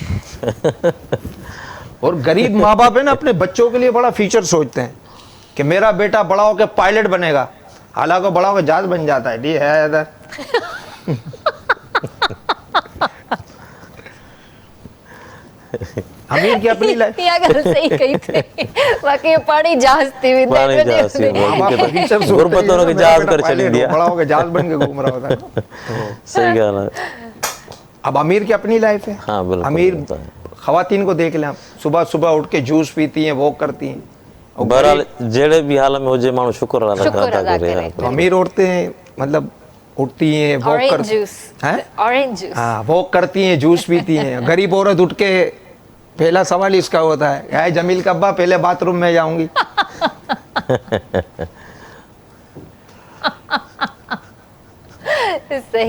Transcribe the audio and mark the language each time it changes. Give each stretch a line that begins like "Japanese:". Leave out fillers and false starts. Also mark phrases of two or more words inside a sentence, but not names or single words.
Hindi: और गरीब माँ बाप है ना अपने बच्चों के लिए बड़ा फ्यूचर सोचते हैं कि मेरा बेटा बड़ा होकर पायलट बनेगा, हालांकि बड़ा होकर जहाज बन जाता है, ये है इधर। अमीर की अपनी लाइफ,
Sindhi: इहा ॻाल्हि सही कई अथई बाक़ी पाणी जहाज़ थी वेंदा पाणी आहिनि जहाज़ थी वेंदा आहिनि।
Hindi: माँ बाप फ्यूचर सोचते हैं,
Sindhi: गुरबत हुनखे
Hindi: मेरा
Sindhi: जहाज
Hindi: बेटा
Sindhi: करे
Hindi: पायलट
Sindhi: छॾींदी
Hindi: हो,
Sindhi: आहे।
Hindi: बड़ा होकर जहाज बन के घूम रहा होता है।
Sindhi: तो सही ॻाल्हि आहे।
Hindi: अब अमीर की अपनी लाइफ है, हाँ, बिल्कुल, अमीर होता है। खवातीन को देख लें आप, सुबह सुबह उठ के जूस पीती हैं, वॉक करती हैं, और
Sindhi: बहरहाल जहिड़े बि हाल में हुजे माण्हू शुक्र अदा अदा करे। करे।
Hindi: तो अमीर औरतें मतलब उठती हैं, वॉक ऑरेंज करती जूस हैं, ऑरेंज जूस हाँ वॉक करती हैं, जूस पीती हैं। गरीब औरत उठ के पहला सवाल इसका होता है, यार जमील कब्बा पहले बाथरूम में जाऊंगी। सही